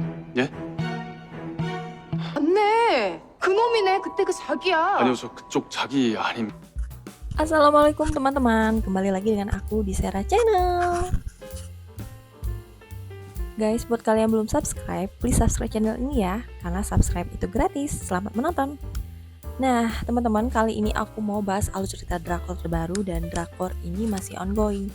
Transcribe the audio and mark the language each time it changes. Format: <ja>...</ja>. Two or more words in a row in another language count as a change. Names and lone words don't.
<ko>예? 맞네. 그놈이네. 그때 그 자기야. 아니요, 저 그쪽 자기 아닙니다.</ko> <id>Assalamualaikum teman-teman, kembali lagi dengan aku di Sera Channel. Guys, buat kalian yang belum subscribe,</id> <en>please subscribe channel</en> <id>ini ya, karena subscribe itu gratis. Selamat menonton. Nah, teman-teman, kali ini aku mau bahas alur cerita drakor terbaru dan drakor ini masih ongoing.</id>